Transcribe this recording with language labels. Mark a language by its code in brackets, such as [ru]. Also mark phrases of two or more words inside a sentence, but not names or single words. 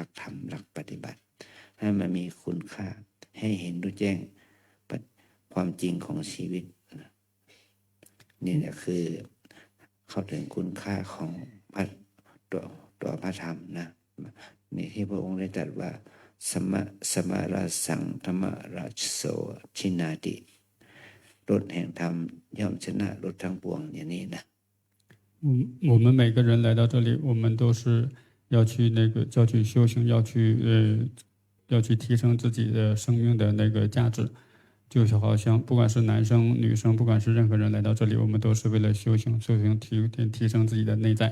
[th] กธรรมหลักปฏิบัติให้มันมีคุณค่าให้เห็นรู้แจ้งความจริงของชีวิตนี่แหละคือเข้าถึงคุณค่าของตัวพระธรรมนะนี่ที่พระองค์ได้ตรัสว่า [pi] สมาราสังธรรมราชโสชินาติ [th] รถแห่งธรรมย่อมชนะรถทั้งปวงอย่างนี้นะ [zh] 我们每个人来到这里，我们都是要去修行，要去提升自己的生命的那个价值。就是好像不管是男生女生，不管是任何人来到这里，我们都是为了修行提升自己的内在。